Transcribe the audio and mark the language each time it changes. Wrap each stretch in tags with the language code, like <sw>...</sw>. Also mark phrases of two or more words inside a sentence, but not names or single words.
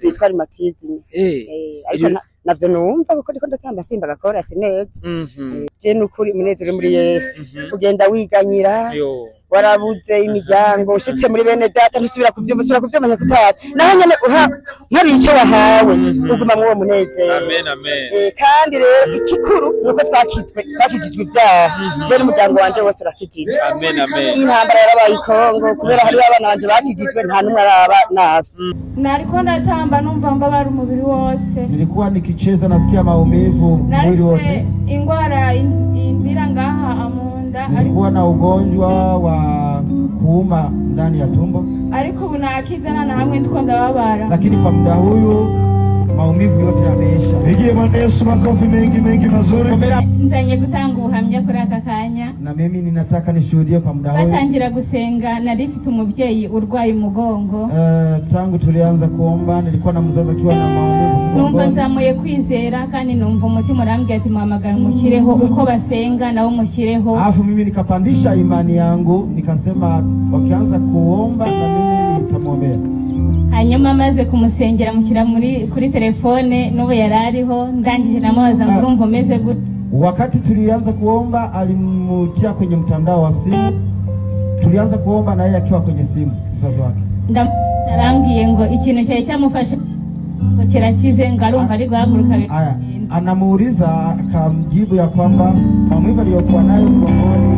<rn>byitwa rheumatisme ariko navyo numva kuko ndiko ndatamba simba gakora sineza je nukuri munezero muri Yesu ugenda wiganyira warabuze imiryango ushitse muri bene data ntusubira kuvyumva kuvyumanya kutaza naho nyene nkari ico wahawe uguma mu munezero amen amen kandi rero ikikuru nuko twakijijwe ivyaha je n'umuryango wanje wose urakijijwe amen amen intambara yarabaye ikongo kubera hari abana banje bakijijwe nta numwe araba navyo nariko ndatamba numva mbabara umubiri wose</rn> <sw>nilikuwa nikicheza nasikia maumivu mwili wote</sw> <rn>ingwara indira ngaha amunda</rn> <sw>nilikuwa na ugonjwa wa kuuma ndani ya tumbo</sw> <rn>ariko ubu nakizana na hamwe ndiko ndababara</rn> <sw>lakini kwa muda huyu maumivu yote yameisha. Pigie Bwana Yesu makofi mengi mazuri.</sw> <rn>Nzanye gutanga ubuhamya kuri aka kanya.</rn> <sw>Na mimi ninataka nishuhudie kwa muda huu.</sw> <rn>Batangira gusenga narifite umuvyeyi urwaye umugongo.</rn> <sw>Tangu tulianza kuomba nilikuwa na mzazi akiwa na maumivu mgongo.</sw> <rn>Numva nzamuye kwizera kandi numva umutima urambye ati muhamagara mushireho uko basenga nawo mushireho.</rn> <sw>Alafu mimi nikapandisha imani yangu nikasema wakianza kuomba na mimi nitamwombea.</sw> <rw>Hanyuma maze kumusengera mushyira kuri telefone n'ubu yarariho ndangije namubaza ngo urumva umeze gute.</rw> <sw>Wakati tulianza kuomba alimutia kwenye mtandao wa simu. Tulianza kuomba na yeye akiwa kwenye simu mzazi wake.</sw> <rw>Ndarangiye ngo ikintu cyari cyamufasha ngo kirakize ngarumva ari guhaguruka.</rw> <sw>Aya anamuuliza akamjibu ya kwamba maumivu aliyokuwa nayo mgongoni</sw>